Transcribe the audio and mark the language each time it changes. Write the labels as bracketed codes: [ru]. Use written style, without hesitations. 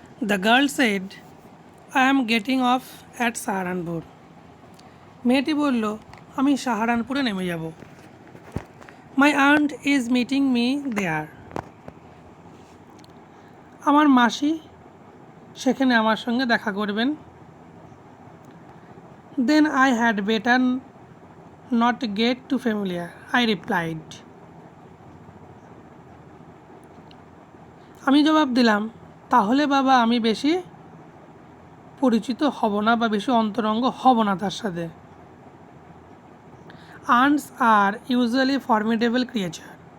[en] The girl said, I am getting off at Saharanpur. [bn] মেয়েটি বলল, আমি সাহারানপুরে নেমে যাব। [en] My aunt is meeting me there. [bn] আমার মাসি সেখানে আমার সঙ্গে দেখা করবেন। [en] Then I had better not get too familiar, I replied. [bn] আমি জবাব দিলাম, তাহলে বাবা আমি বেশি পরিচিত হব না বা বেশি অন্তরঙ্গ হব না তার সাথে। [en] Ants are usually formidable creature.